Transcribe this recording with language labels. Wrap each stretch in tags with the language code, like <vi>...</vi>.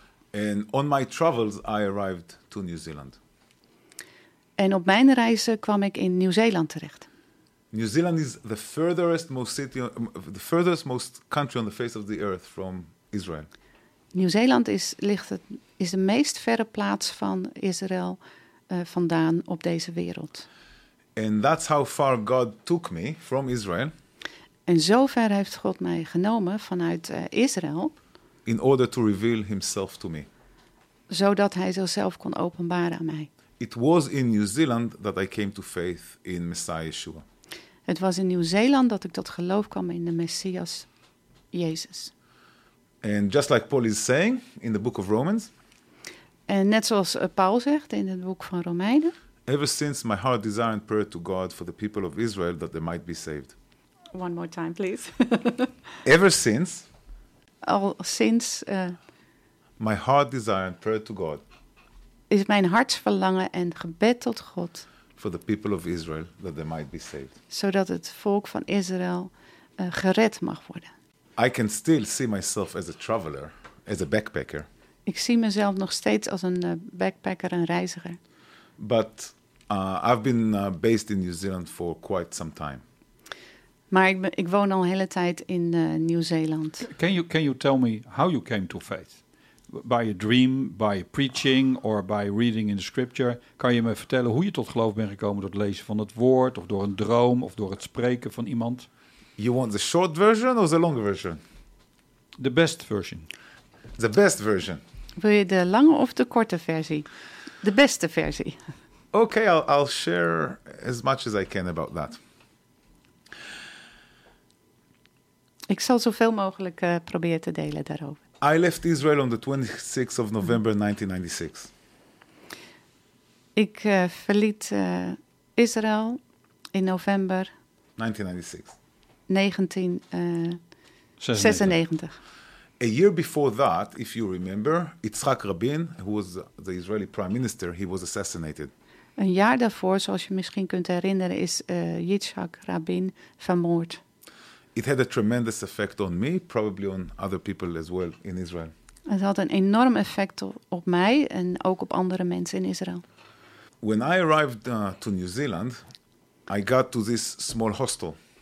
<en>And on my travels I arrived to New Zealand.</en> <nl>En op mijn reizen kwam ik in Nieuw-Zeeland terecht.</nl> <en>New Zealand is the furthest most country on the face of the earth from Israel.</en> <nl>Nieuw-Zeeland is de meest verre plaats van Israël vandaan op deze wereld.</nl> <en>And that's how far God took me from Israel.</en> <nl>En zo ver heeft God mij genomen vanuit Israël.</nl> <en>In order to reveal himself to me.</en> <nl>Zodat hij zichzelf kon openbaren aan mij.</nl> <en>It was in New Zealand that I came to faith in Messiah Yeshua.</en> <nl>Het was in Nieuw-Zeeland dat ik tot geloof kwam in de Messias Jezus.</nl> <en>And just like Paul is saying in the book of Romans.</en> <nl>En net zoals Paul zegt in het boek van Romeinen.</nl> <en>Ever since my heart desire and prayer to God for the people of Israel that they might be saved. One more time, please. Ever since.</en> <nl>Al sinds.</nl> <en>My heart desire and prayer to God.</en> <nl>Is mijn hartsverlangen en gebed tot God.</nl> <en>For the people of Israel, that they might be saved.</en> <nl>Zodat het volk van Israël gered mag worden.</nl> <en>I can still see myself as a traveler, as a backpacker.</en> <nl>Ik zie mezelf nog steeds als een backpacker, een reiziger.</nl> <en>But I've been based in New Zealand for quite some time.</en> <nl>Maar ik woon al een hele tijd in Nieuw-Zeeland.</nl> <en>Can you tell me how you came to faith? By a dream, by a preaching or by reading in the scripture.</en> <nl>Kan je me vertellen hoe je tot geloof bent gekomen door het lezen van het woord of door een droom of door het spreken van iemand?</nl> <en>You want the short version or the long version? The best version. The best version.</en> <nl>Wil je de lange of de korte versie? De beste versie.</nl> <en>Okay, I'll share as much as I can about that.</en> <nl>Ik zal zoveel mogelijk proberen te delen daarover.</nl> <en>I left Israel on the 26th of November 1996.</en> <nl>Ik verliet Israël in november 1996. 1996.</nl> <en>A year before that, if you remember, Yitzhak Rabin, who was the Israeli prime minister, he was assassinated.</en> <nl>Een jaar daarvoor, zoals je misschien kunt herinneren, is Yitzhak Rabin vermoord.</nl> <en>It had a tremendous effect on me, probably on other people as well in Israel.</en> <nl>Het had een enorm effect op mij en ook op andere mensen in Israël.</nl> <en>When I arrived to New Zealand, I got to this small hostel.</en>